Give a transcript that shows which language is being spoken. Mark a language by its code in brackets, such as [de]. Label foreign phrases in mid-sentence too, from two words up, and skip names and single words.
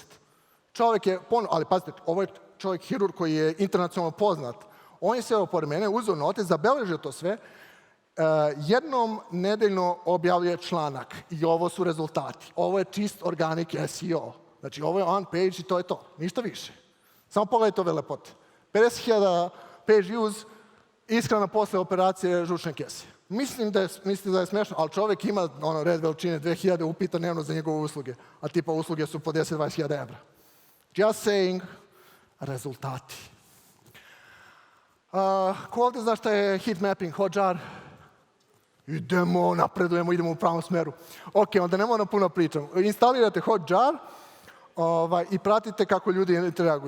[sr] Čovjek je, ali pazite, ovo je čovjek hirurg koji je internacionalno poznat. On je seo pored mene, uzeo note, zabeležio to sve, jednom nedeljno objavljuje članak i ovo su rezultati. Ovo je čist [en] organic SEO. [sr] Znači, ovo je [en] on page [sr] i to je to. Ništa više. Samo pogledajte ove lepote. 50.000 [en] page views, [sr] ishrana posle operacije žučne kese. Mislim da je smešno, ali čovjek ima red veličine 2000 upita dnevno za njegove usluge, a tipa usluge su po 10-20.000 evra. [en] Just saying, [sr] rezultati. Ko ovdje zna šta je [en] heat mapping, [sr] Hotjar? Idemo, napredujemo, idemo u pravom smeru. Ok, onda ne moram puno pričam. Instalirate Hotjar i pratite kako ljudi interaguju.